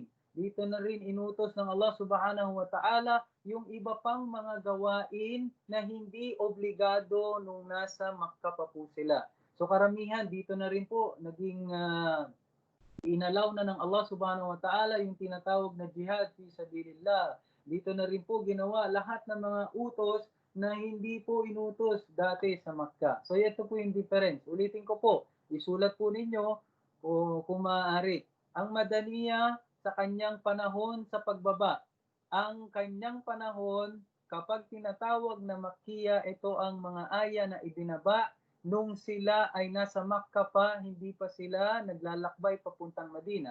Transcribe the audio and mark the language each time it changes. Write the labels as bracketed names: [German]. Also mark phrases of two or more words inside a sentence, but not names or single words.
[Filipino] Dito na rin inutos ng Allah [Arabic] سبحانه وتعالى [Filipino] yung iba pang mga gawain na hindi obligado nung nasa Makkah pa po sila. So karamihan, dito na rin po naging inalaw na ng Allah [Arabic] سبحانه وتعالى [Filipino] yung tinatawag na [Arabic] جهاد في سبيل الله. [Filipino] Dito na rin po ginawa lahat ng mga utos na hindi po inutos dati sa Makkah. So ito po yung difference. Ulitin ko po, isulat po ninyo o kung maaari. Ang Madaniya sa kanyang panahon sa pagbaba. Ang kanyang panahon kapag tinatawag na Makkiya, ito ang mga aya na ibinaba nung sila ay nasa Makkah pa, hindi pa sila naglalakbay papuntang Madina.